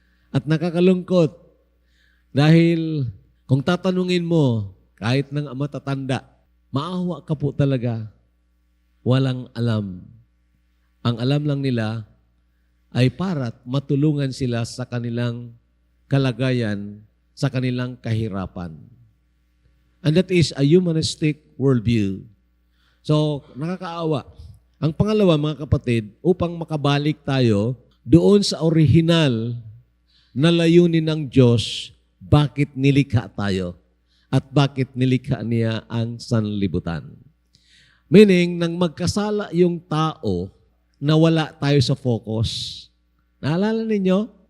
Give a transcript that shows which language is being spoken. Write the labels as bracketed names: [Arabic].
[Filipino] At nakakalungkot dahil kung tatanungin mo, kahit ng matatanda, maawa ka po talaga, walang alam. Ang alam lang nila ay para't matulungan sila sa kanilang kalagayan, sa kanilang kahirapan. [English] And that is a humanistic worldview. [Filipino] So, nakakaawa. Ang pangalawa, mga kapatid, upang makabalik tayo doon sa orihinal na layunin ng Diyos, bakit nilikha tayo at bakit nilikha niya ang sanlibutan. Meaning, nang magkasala yung tao, nawala tayo sa focus. Naalala ninyo?